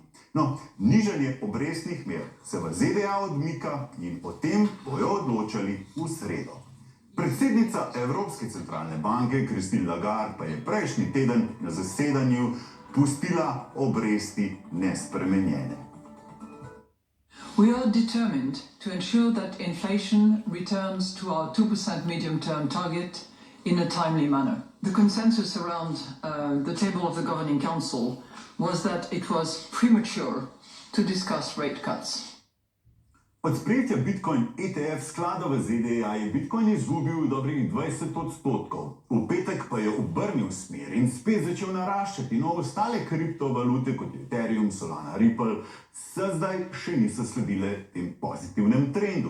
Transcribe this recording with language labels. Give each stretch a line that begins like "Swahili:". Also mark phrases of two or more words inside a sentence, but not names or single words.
Slovenian: No, nižanje obrestnih mer se v ZDA odmika in o tem bojo odločali v sredo. Predsednica Evropske centralne banke Christine Lagarde pa je prejšnji teden na zasedanju pustila obresti nespremenjene.
English: We are determined to ensure that inflation returns to our 2% medium-term target in a timely manner. The consensus around the table of the Governing Council was that it was premature to discuss rate cuts.
Slovenian: Od sprejetja Bitcoin ETF sklada v ZDA je Bitcoin izgubil dobrih 20%. V petek pa je obrnil smer in spet začel naraščati. No, ostale kriptovalute kot Ethereum, Solana, Ripple se zdaj še niso sledile tem pozitivnem trendu.